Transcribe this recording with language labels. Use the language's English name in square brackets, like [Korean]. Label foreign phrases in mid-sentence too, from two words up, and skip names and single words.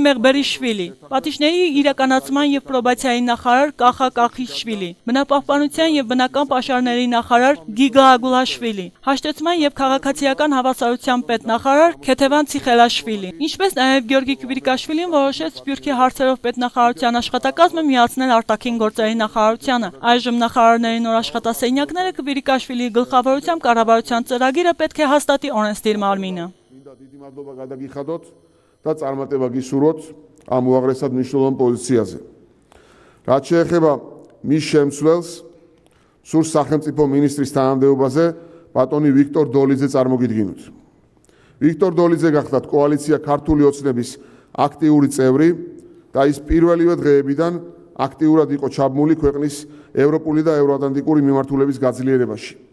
[Armenian] Մեղբերիշվիլի, Պատիժների իրականացման եւ պրոբացիայի նախարար Կախա Կախիշվիլի, Բնապահպանության եւ բնական պաշարների նախարար Գիգա Ագուլաշվիլի, Հաշտեցման եւ քաղաքացիական հավասարության պետնախարար Քեթևան Ցիխելաշվիլի, ինչպես նաեւ Գյորգի Քվիրիկաշվիլին որոշեց Սփյուռքի հարցերով պետնախարարության աշխատակազմը միացնել արտաքին գործերի նախարարությանը։ Այժմ նախարարների նոր աշխատասենյակները Քվիրիկաշվիլիի գլխավորությամբ կառավարության ծրագիրը պետք է հաստատի օրենսդիր մարմինը։ [Georgian] Დიდი მადლობა გადაგიხადოთ და წარმატება გისურვოთ ამ უაღრესად მნიშვნელოვან პოზიციაზე. რაც შეეხება მის შემცვლელს, სურს სახელმწიფო მინისტრის თანამდებობაზე ბატონი ვიქტორ დოლიძე წარმოგიდგინოთ. ვიქტორ დოლიძე გახდათ კოალიცია ქართული ოცნების აქტიური წევრი და ის პირველივე დღეებიდან აქტიურად იყო ჩაბმული ქვეყნის ევროპული და ევროატლანტიკური მიმართულების გაძლიერებაში.